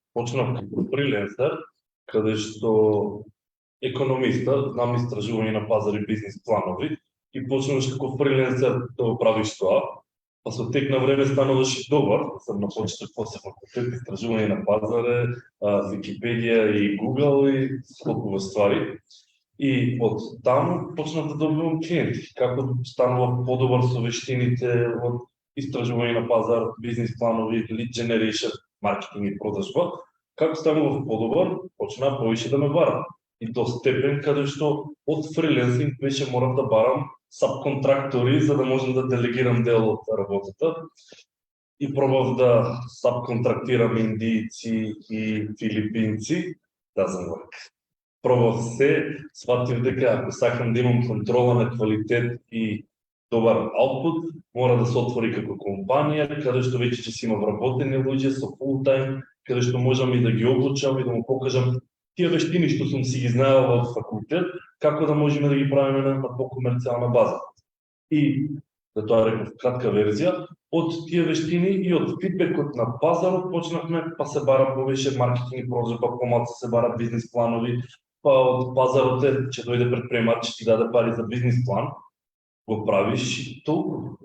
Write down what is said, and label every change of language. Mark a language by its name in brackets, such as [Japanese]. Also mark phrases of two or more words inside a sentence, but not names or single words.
[Macedonian] Значи, почнав како фриленсер каде што економиста, знам истражување на пазари, бизнис планови и почнуваш како фриленсер да го правиш тоа, па со тек на време стануваш и добар, сам на почеток после факултет, истражување на пазаре, Википедија и Google и скопува ствари. И од таму почнав да добивам клиенти, како станував подобар со вештините од истражување на пазар, бизнис планови, [English] lead generation, [Macedonian] маркетинг и продажба. Како станував подобар, почна повише да ме барам. И до степен каде што од фриленсинг беше морав да барам сабконтрактори за да можам да делегирам дел од работата. И пробав да сабконтрактирам индийци и филипинци, [English] doesn't work. [Macedonian] Пробав се, сватив дека ако сакам да имам контрола на квалитет и добар output, мора да се отвори како компанија, каде што веќе ќе си има вработени луѓе со [English] full time, [Macedonian] каде што можам и да ги обучам и да му покажам тие вештини што сум си ги знаел во факултет, како да можеме да ги правиме на покомерцијална база. И, да тоа реков кратка верзија, од тие вештини и од фидбекот на пазарот почнавме, па се бара повеќе маркетинг и продажба, помалку се бара бизнис планови, па од пазарот ќе дојде предприемач, ти даде пари за бизнис план, го правиш и толку.